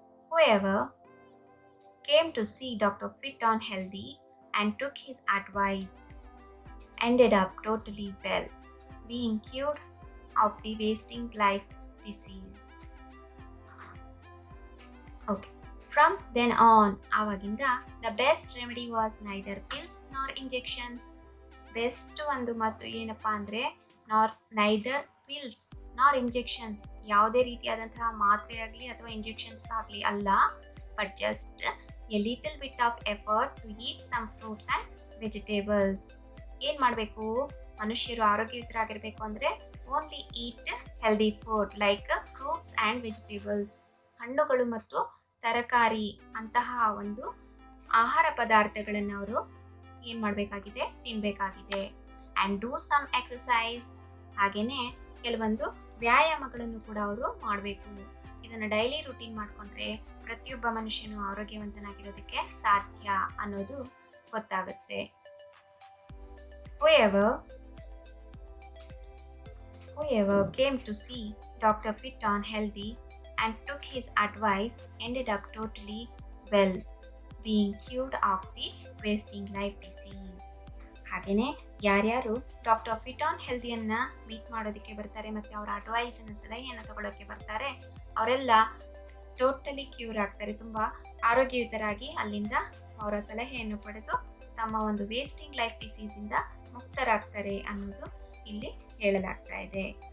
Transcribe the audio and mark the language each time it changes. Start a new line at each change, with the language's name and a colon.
English: Whoever came to see Dr. Fit on Healthy and took his advice ended up totally well, being cured of the wasting life disease. Okay. From then on,
Kannada: ಆವಾಗಿಂದ
English: the best remedy was neither pills nor injections. Best
Kannada: ಒಂದು ಮತ್ತು ಏನಪ್ಪ ಅಂದರೆ,
English: neither pills nor injections,
Kannada: ಯಾವುದೇ ರೀತಿಯಾದಂತಹ ಮಾತ್ರೆ ಆಗಲಿ ಅಥವಾ ಇಂಜೆಕ್ಷನ್ಸ್ ಆಗಲಿ ಅಲ್ಲ,
English: But just a little bit of effort to eat some fruits and vegetables.
Kannada: ಏನು ಮಾಡಬೇಕು, ಮನುಷ್ಯರು ಆರೋಗ್ಯಯುತರಾಗಿರಬೇಕು ಅಂದರೆ
English: only eat healthy food like fruits and vegetables,
Kannada: ಹಣ್ಣುಗಳು ಮತ್ತು ತರಕಾರಿ ಅಂತಹ ಒಂದು ಆಹಾರ ಪದಾರ್ಥಗಳನ್ನು ಅವರು ಏನು ಮಾಡಬೇಕಾಗಿದೆ, ತಿನ್ನಬೇಕಾಗಿದೆ.
English: and do some exercise,
Kannada: ಹಾಗೆಯೇ ಕೆಲವೊಂದು ವ್ಯಾಯಾಮಗಳನ್ನು ಕೂಡ ಅವರು ಮಾಡಬೇಕು. ಇದನ್ನು ಡೈಲಿ ರೂಟೀನ್ ಮಾಡಿಕೊಂಡ್ರೆ ಪ್ರತಿಯೊಬ್ಬ ಮನುಷ್ಯನು ಆರೋಗ್ಯವಂತನಾಗಿರೋದಕ್ಕೆ ಸಾಧ್ಯ ಅನ್ನೋದು ಗೊತ್ತಾಗುತ್ತೆ.
English: Whoever came to see Dr. Fit on Healthy and took his advice ended up totally well, being cured of the wasting life disease.
Kannada: ಹಾಗೆಯೇ ಯಾರ್ಯಾರು ಡಾಕ್ಟರ್ ಫಿಟ್ ಆನ್ ಹೆಲ್ದಿಯನ್ನು ಮೀಟ್ ಮಾಡೋದಕ್ಕೆ ಬರ್ತಾರೆ ಮತ್ತು ಅವರ ಅಡ್ವೈಸನ್ನು, ಸಲಹೆಯನ್ನು ತಗೊಳ್ಳೋಕ್ಕೆ ಬರ್ತಾರೆ, ಅವರೆಲ್ಲ ಟೋಟಲಿ ಕ್ಯೂರ್ ಆಗ್ತಾರೆ, ತುಂಬ ಆರೋಗ್ಯಯುತರಾಗಿ ಅಲ್ಲಿಂದ ಅವರ ಸಲಹೆಯನ್ನು ಪಡೆದು ತಮ್ಮ ಒಂದು ವೇಸ್ಟಿಂಗ್ ಲೈಫ್ ಡಿಸೀಸಿಂದ ಮುಕ್ತರಾಗ್ತಾರೆ ಅನ್ನೋದು ಇಲ್ಲಿ ಹೇಳಲಾಗ್ತಾ ಇದೆ.